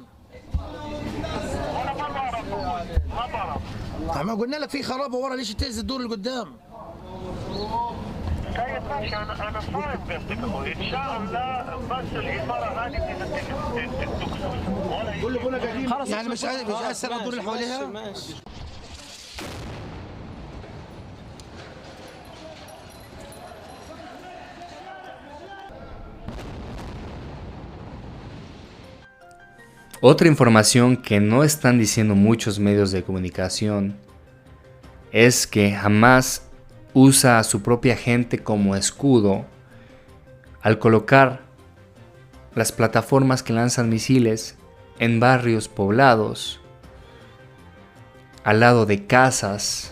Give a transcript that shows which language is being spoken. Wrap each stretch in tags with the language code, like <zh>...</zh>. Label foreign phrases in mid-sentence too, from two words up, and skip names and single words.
<ar>ورا ما بعرف ما قلنا لك في خرابه ورا ليش تهز الدور اللي قدام؟ طيب ماشي انا فاهم بس اخوي ان شاء الله بس العماره هذه تكسر ولا خلص يعني مش هيأثر على الدور اللي حواليها؟ ماشي</ar> <es>Otra información que no están diciendo muchos medios de comunicación es que Hamas usa a su propia gente como escudo al colocar las plataformas que lanzan misiles en barrios poblados, al lado de casas.</es>